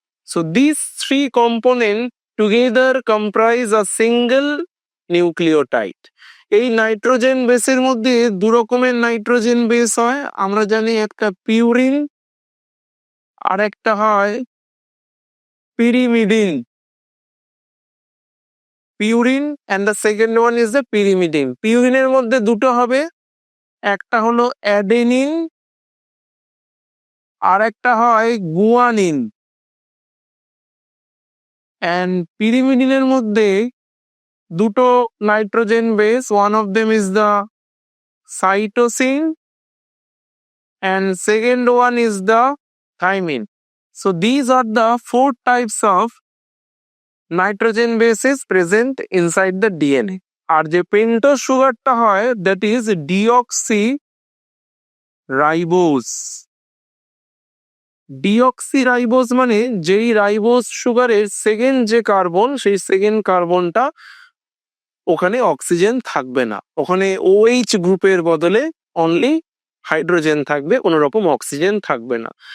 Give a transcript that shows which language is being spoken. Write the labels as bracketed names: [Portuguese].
[English] So these three components together comprise a single nucleotide. [Bangla] এই nitrogen বেসের মধ্যে দু রকমের নাইট্রোজেন বেস হয়। আমরা জানি একটা পিউরিন আর একটা হয় pyrimidine. [English] Purine and the second one is the pyrimidine. [Bangla] পিউরিনের মধ্যে দুটো হবে, একটা হলো অ্যাডেনিন আর একটা হয় গুয়ানিন। [English] and pyrimidine [Bangla] এর মধ্যে দুটো nitrogen base, [English] One of them is the cytosine and second one is the thymine. So these are the four types of nitrogen bases present inside the DNA. [Bangla] আর যে pentose সুগারটা হয়, [English] that is deoxyribose. [Bangla] Deoxyribose মানে যেই ribose সুগারের second যে carbon, সেই second কার্বনটা ওখানে oxygen থাকবে না, ওখানে OH গ্রুপের বদলে অনলি হাইড্রোজেন থাকবে, কোনো রকম অক্সিজেন থাকবে না।